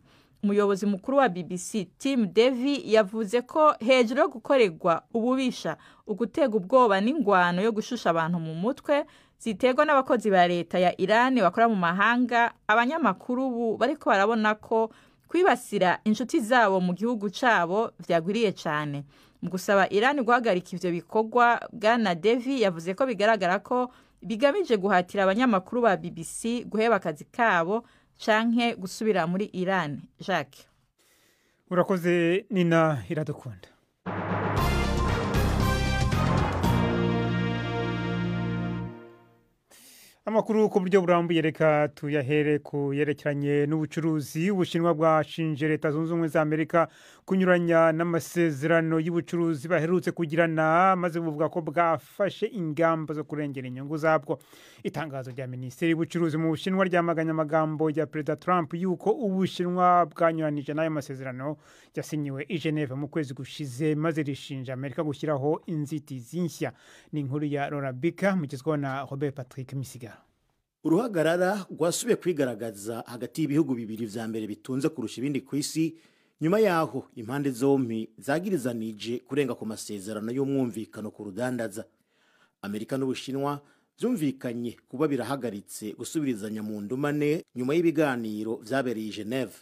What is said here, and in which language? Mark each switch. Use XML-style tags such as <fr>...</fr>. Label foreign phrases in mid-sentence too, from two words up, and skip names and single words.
<rn>Umuyobozi mukuru wa BBC Tim Davie yavuze ko hejuru yo gukorerwa ububisha, ugutega ubwoba n'ingwano yo gushusha abantu mu mutwe ziterwa n'abakozi ba leta ya Iran bakora mu mahanga, abanyamakuru ubu bariko barabona ko kwibasira inshuti zabo mu gihugu cabo vyagwiriye cyane. Mu gusaba Iran guhagarika ivyo bikorwa, Bwana Davie yavuze ko bigaragara ko bigamije guhatira abanyamakuru ba BBC guheba akazi kabo canke gusubira muri Iran.</rn> <rw>Jacques, urakoze Nina Iradukunda. Amakuru ku buryo burambuye reka tuyahere ku yerekeranye n'ubucuruzi. Ubushinwa bwashinje Leta Zunze Ubumwe za Amerika kunyuranya n'amasezerano y'ubucuruzi baherutse kugirana, maze buvuga ko bwafashe ingamba zo kurengera inyungu zabwo. Itangazo rya Minisiteri y'Ubucuruzi mu Bushinwa ryamaganye amagambo ya Perezida Trump yuko Ubushinwa bwanyuranije n'ayo masezerano yasinyiwe i Geneva mu kwezi gushize, maze rishinja Amerika gushyiraho inzitizi nshya. Ni inkuru ya Laura Bika mugezweho na Robert Patrick Misigaro.</rw> <rn>Uruhagarara rwasubiye kwigaragaza hagati y'ibihugu bibiri vya mbere bitunze kurusha ibindi ku isi, nyuma yaho impande zompi zagirizanije kurenga ku masezerano y'umwumvikano ku rudandaza. Amerika n'Ubushinwa byumvikanye kuba birahagaritse gusubirizanya mu ndumane nyuma y'ibiganiro vyabereye i Geneva.</rn>